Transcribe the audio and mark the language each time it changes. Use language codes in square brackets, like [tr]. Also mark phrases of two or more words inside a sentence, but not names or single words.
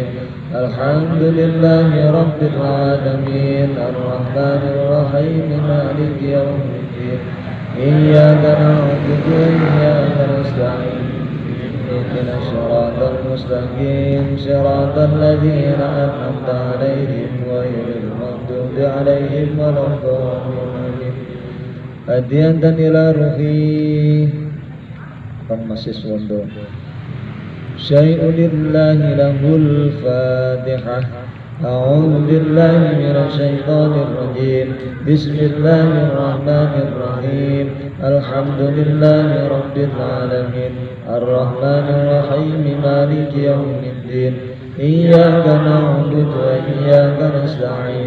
[ar] الحمد لله رب العالمين الرحمن الرحيم مالك يوم الدين إياك نعبد وإياك نستعين اهدنا الصراط المستقيم صراط الذين أنعمت عليهم غير المغضوب عليهم ولا الضالين. هدية إلى روحي Masih Wondo. شيء لله له الفاتحة. أعوذ بالله من الشيطان الرجيم. بسم الله الرحمن الرحيم. الحمد لله رب العالمين. الرحمن الرحيم. مالك يوم الدين. إياك نعبد وإياك نستعين.